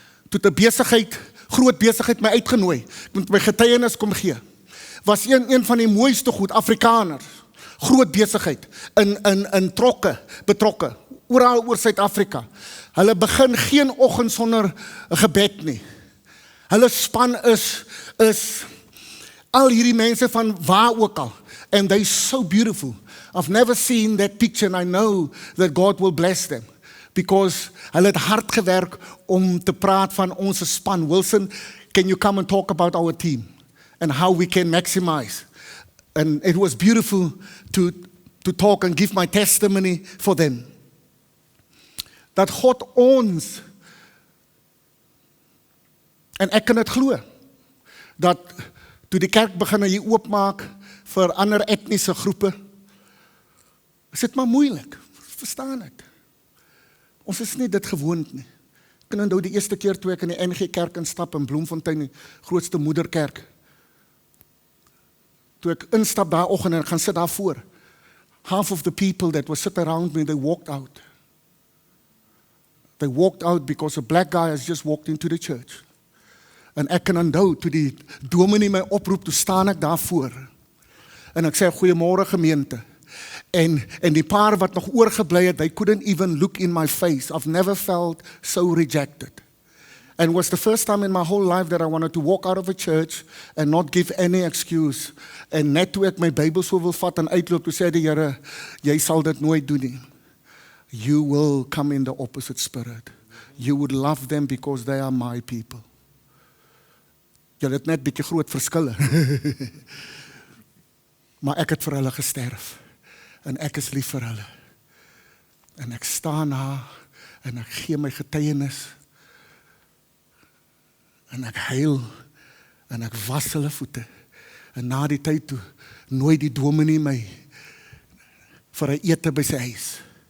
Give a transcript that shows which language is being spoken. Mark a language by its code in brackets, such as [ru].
[af] Toe 'n besigheid, groot besigheid my uitgenooi. Ek moet my getuienis kom gee. Was een van die mooiste goed, Afrikaners. Groot besigheid in trokke betrokke. Oral oor Suid-Afrika. Hulle begin geen oggend sonder 'n gebed nie. Hulle span is al hierdie mense van waar ook al. [en] And they're so beautiful. I've never seen that picture, and I know that God will bless them. Because [af] hulle het hard gewerk om te praat van ons span. [en] Wilson, can you come and talk about our team? And how we can maximize. And it was beautiful to talk and give my testimony for them. [af] Dat God ons, en ek kan dit glo, dat toe die kerk begin hier oopmaak vir ander etniese groepe, is dit maar moeilik, verstaan ek. Ons is nie dit gewoond nie. Ek kan onthou die eerste keer toe ek in die NG Kerk instap in Bloemfontein, die grootste moederkerk. Toe ek instap daai oggend en gaan sit daar voor. [en] Half of the people that were sitting around me, they walked out. They walked out because a black guy has just walked into the church. [af] En ek kan onthou, toe die dominee my oproep, toe staan ek daar voor. En ek sê, goeiemôre gemeente. En die paar wat nog oorgebly het, [en] they couldn't even look in my face. I've never felt so rejected. And it was the first time in my whole life that I wanted to walk out of a church and not give any excuse. [af] En net toe ek my Bybel so wil vat en uitloop, toe sê die Here, jy sal dit nooit doen nie. [en] You will come in the opposite spirit. You would love them because they are my people. [af] Jy het net bietjie groot verskille. Maar ek het vir hulle gesterf. En ek is lief vir hulle. En ek staan daar en ek gee my getuienis. En ek huil en ek was hulle voete. En na die tyd toe nooi die dominee my vir 'n ete by sy huis.